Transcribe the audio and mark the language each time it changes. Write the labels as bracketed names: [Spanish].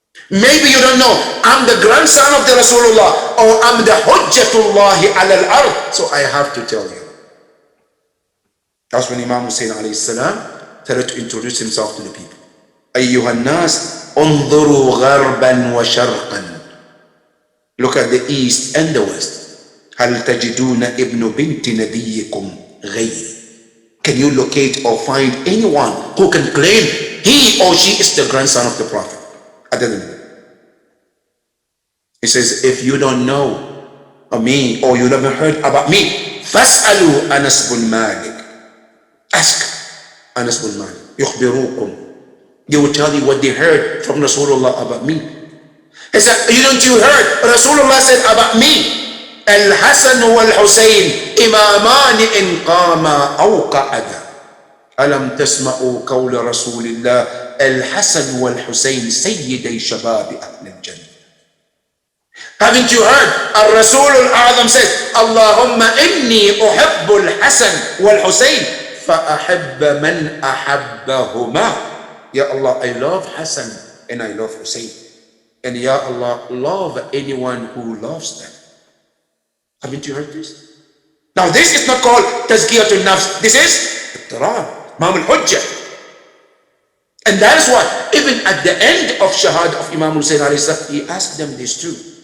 [English] Maybe you don't know, I'm the grandson of the Rasulullah, or I'm the Hujjatullahi ala al-ard. So I have to tell you. That's when Imam Hussein alayhi salam started to introduce himself to the people. [Arabic] أيها الناس انظروا غربا وشرقا. [English] Look at the east and the west. [Arabic] هل تجدون ابن بنت نبيكم غيري. [English] Can you locate or find anyone who can claim he or she is the grandson of the Prophet other than me? He says, if you don't know of me or you never heard about me, [Arabic] فاسألوا أنس بن مالك. [English] Ask Anas bin Malik. [Arabic] يخبروكم. [English] They will tell you what they heard from Rasulullah about me. He said, don't you heard Rasulullah said about me, [Arabic] الحسن والحسين إمامان إن قاما أو قعدا. ألم تسمعوا قول رسول الله الحسن والحسين سيدي شباب أهل الجنة. [English] Haven't you heard [Arabic] الرسول الأعظم [English] says [Arabic] اللهم إني أحب الحسن والحسين فأحب من أحبهما. [English] Ya Allah, I love Hassan and I love Hussein. And Ya Allah, love anyone who loves them. Haven't you heard this? Now this is not called Tazkiyatun Nafs. This is Iqtirar, Imam al-Hujjah. And that is why even at the end of Shahad of Imam Hussein alayhi salam, he asked them this too.